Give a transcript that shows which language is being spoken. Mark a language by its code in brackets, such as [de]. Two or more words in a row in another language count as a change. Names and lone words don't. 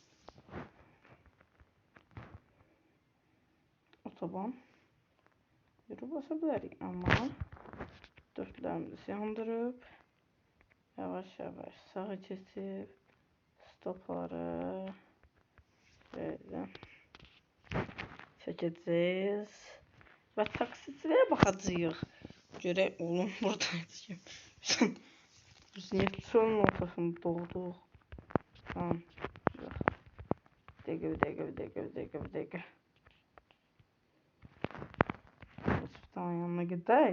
[az] Otoban. [tr] Yürü basabilirik [az] ama dörtlerimizi yandırıp yavaş sağa kesip stopları böyle çəkəcəyik və taksiciliyə baxacağıq. Görək oğlum buradaydı ki. Biz niyə çölün ortasında doğduq? Tamam. Dəqiqə. Hospitalın yanına gedək.